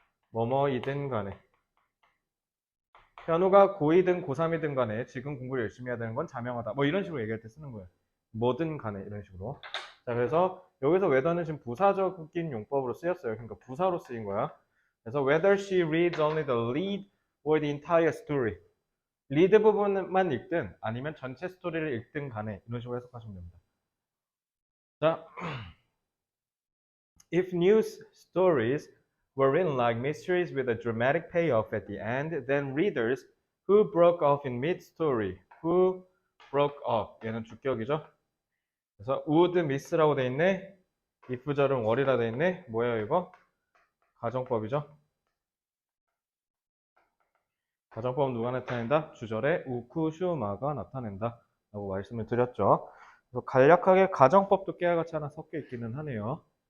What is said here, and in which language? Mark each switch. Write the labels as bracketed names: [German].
[Korean] 뭐뭐이든 간에. 현우가 고2든 고3이든 간에 지금 공부를 열심히 해야 되는 건 자명하다. 뭐 이런 식으로 얘기할 때 쓰는 거예요. 뭐든 간에 이런 식으로. 자, 그래서 여기서 whether는 지금 부사적인 용법으로 쓰였어요. 그러니까 부사로 쓰인 거야. [English] 그래서 whether she reads only the lead or the entire story. [Korean] 리드 부분만 읽든 아니면 전체 스토리를 읽든 간에 이런 식으로 해석하시면 됩니다. [English] 자, if news stories were written like mysteries with a dramatic payoff at the end, then readers who broke off in mid-story, who broke off, [Korean] 얘는 주격이죠. 그래서 would miss라고 돼 있네. if절은 were이라 돼 있네. 뭐예요 이거? 가정법이죠. 가정법은 누가 나타낸다? 주절에 우쿠슈마가 나타낸다 라고 말씀을 드렸죠. 그래서 간략하게 가정법도 깨알같이 하나 섞여 있기는 하네요.